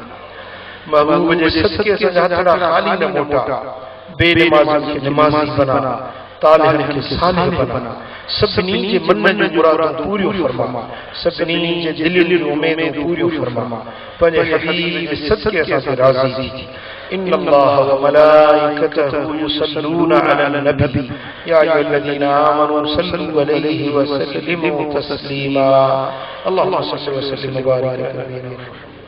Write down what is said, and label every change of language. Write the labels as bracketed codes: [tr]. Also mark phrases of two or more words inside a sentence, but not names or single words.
[sd] महबूब जे सदके असांजा हथड़ा ख़ाली न मोटा, बेनमाज़ी खे नमाज़ी बना, तालिब खे सालिह बना, सभिनी जे मन जूं मुरादूं पूरियूं फरमा, सभिनी जे दिलनि जूं उमेदूं पूरियूं फरमा। पंहिंजे हबीब जे सदके असां ते राज़ी थी। [ar] إن الله وملائكته يصلون على النبي يا أيها الذين آمنوا صلوا عليه وسلموا تسليما اللهم صل وسلم وبارك على نبينا محمد